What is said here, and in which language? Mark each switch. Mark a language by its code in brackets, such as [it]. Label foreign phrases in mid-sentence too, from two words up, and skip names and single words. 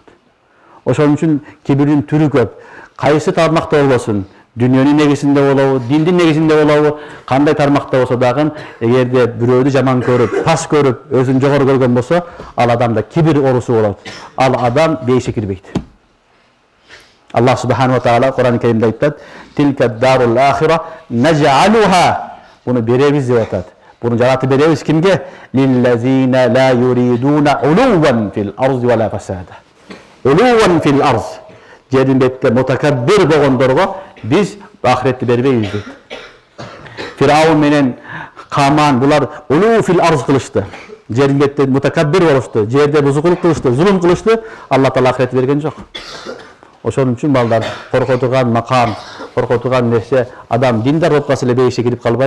[ky] Ошон үчүн кибирдин түрү көп. Кайсы тармакта болбосун, дүйнөнүн негизинде болобу, диндин негизинде болобу, кандай тармакта болсо дагы, эгерде бирөөдү жаман көрүп, пас көрүп, өзүн жогору көргөн болсо, ал адамда кибир оорусу болот. Ал адам бейишке кирбейт. [ar] الله سبحانه وتعالى [ky] Кур'ан-ы Каримде айтат: [ar] "تلك الدار الآخرة نجعلها", [ky] буну беребиз деп атат. Буну жаратып беребиз кимге? [ar] للذين لا يريدون علوا في الأرض ولا فسادا. علوا في الأرض. [ky] Жердин бетте мутакаббир болгондорго биз ахиретти бербейбиз дейт. Фираун менен Каман булар [ar] علوا في الأرض [ky] кылышты. Жердин бетте мутакаббир болушту, жерде бузукулук кылышты, зулум кылышты, [ar] الله تعالى [ky] ахиретти берген жок. Ошон үчүн балдар коркотуган макам, коркотуган нерсе, адам диндар болуп калса эле бейишке кирип калбайт.